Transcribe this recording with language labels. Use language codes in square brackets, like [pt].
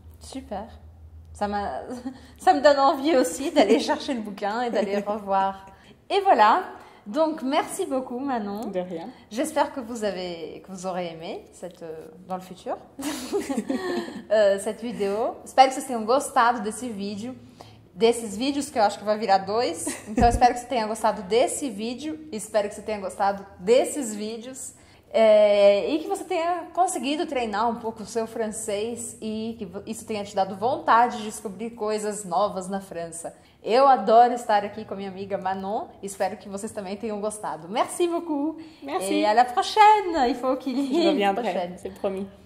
[fr] Super. Ça me donne envie aussi d'aller chercher le bouquin et d'aller revoir. Et voilà. Donc, merci beaucoup, Manon. De rien. J'espère que vous aurez aimé dans le futur cette vidéo. [pt] Espero que vocês tenham gostado desses vídeos, que eu acho que vai virar 2. Então, espero que você tenha gostado desse vídeo. Espero que você tenha gostado desses vídeos. E que você tenha conseguido treinar um pouco o seu francês e que isso tenha te dado vontade de descobrir coisas novas na França. Eu adoro estar aqui com a minha amiga Manon. Espero que vocês também tenham gostado. [fr] Merci beaucoup. Merci. Et à la prochaine. Il faut qu'il y ait Je reviendrai, c'est promis.